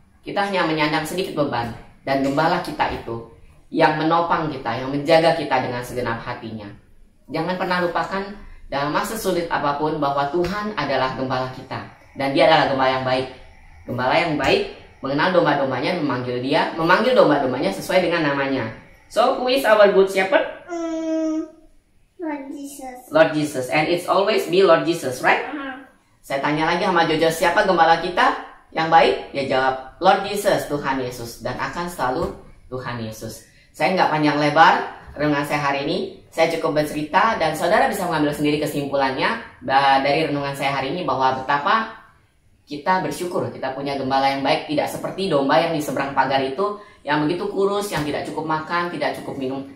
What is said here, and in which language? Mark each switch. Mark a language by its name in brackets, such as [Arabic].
[Indonesian] Kita hanya menyandang sedikit beban, dan gembala kita itu yang menopang kita, yang menjaga kita dengan segenap hatinya. Jangan pernah lupakan dalam masa sulit apapun bahwa Tuhan adalah gembala kita, dan dia adalah gembala yang baik. Gembala yang baik mengenal domba-dombanya, memanggil domba-dombanya sesuai dengan namanya. [English] So, who is our good shepherd? Lord Jesus. Lord Jesus, and it's always be Lord Jesus, right? [Indonesian] Saya tanya lagi sama Jojo, siapa gembala kita yang baik? Dia jawab, Lord Jesus, Tuhan Yesus, dan akan selalu Tuhan Yesus. Saya nggak panjang lebar renungan saya hari ini. Saya cukup bercerita dan saudara bisa mengambil sendiri kesimpulannya dari renungan saya hari ini, bahwa betapa kita bersyukur kita punya gembala yang baik, tidak seperti domba yang di seberang pagar itu yang begitu kurus, yang tidak cukup makan, tidak cukup minum.